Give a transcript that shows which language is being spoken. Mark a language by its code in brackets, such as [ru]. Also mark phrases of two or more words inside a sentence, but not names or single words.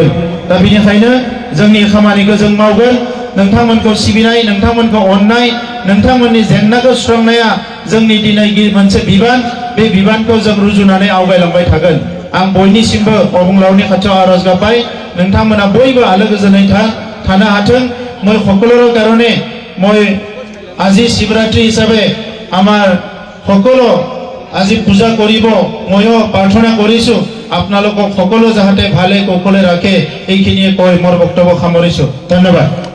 [brx] दा बिनिखायनो जोंनि खामानिखौ जों मावगोन। नोंथांमोनखौ सिबिनाय, नोंथांमोनखौ अननाय, नोंथांमोननि जेंनाखौ सुस्रांनाया जोंनि दिनै मोनसे बिबान। बे बिबानखौ जों रुजुनानै आवगायलांबाय थागोन। आं बयनिसिमबो अबंलावरनि खाथियाव आरज गाबबाय, नोंथांमोना बयबो आलो गोजोनै थानो हाथों। [as] মই সকলোৰ কাৰণে মই আজি শিৱৰাত্ৰি হিচাপে আমাৰ সকলো আজি পূজা কৰিব, ময়ো প্ৰাৰ্থনা কৰিছোঁ আপোনালোকক সকলো যাতে ভালে কুশলে ৰাখে। এইখিনিয়ে কৈ মোৰ বক্তব্য সামৰিছোঁ। ধন্যবাদ।